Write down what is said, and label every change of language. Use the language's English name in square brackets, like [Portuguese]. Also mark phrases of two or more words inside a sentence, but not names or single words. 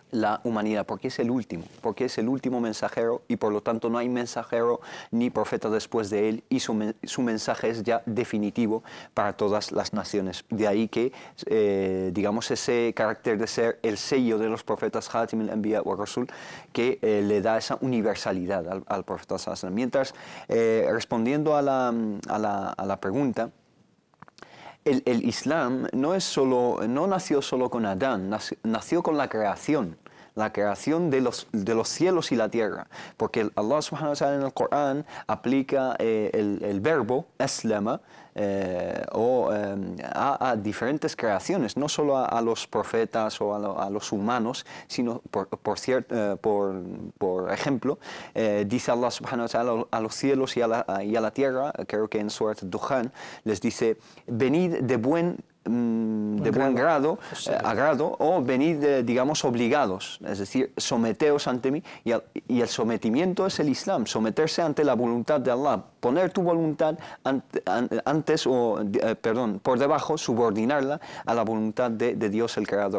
[Spanish] la humanidad, porque es el último mensajero, y por lo tanto no hay mensajero ni profeta después de él, y su mensaje es ya definitivo para todas las naciones. De ahí que, digamos, ese carácter de ser el sello de los profetas, [Arabic] خاتم الأنبياء والرسول, [Spanish] que le da esa universalidad al profeta [Arabic] صلى الله عليه وسلم. [Spanish] Mientras, respondiendo a la pregunta, el Islam no nació solo con Adán, nació con la creación de los cielos y la tierra, porque Allah [Arabic] سبحانه وتعالى [Spanish] en el Corán aplica el verbo aslama a diferentes creaciones, no solo a los profetas o a los humanos, sino por ejemplo, dice Allah subhanahu [Arabic] وتعالى [Spanish] a los cielos y a la tierra, creo que en Surat Dukhan les dice: venid de buen agrado, o venid, digamos, obligados, es decir, someteos ante mí, y el sometimiento es el Islam, someterse ante la voluntad de Allah, poner tu voluntad por debajo, subordinarla a la voluntad de Dios el Creador.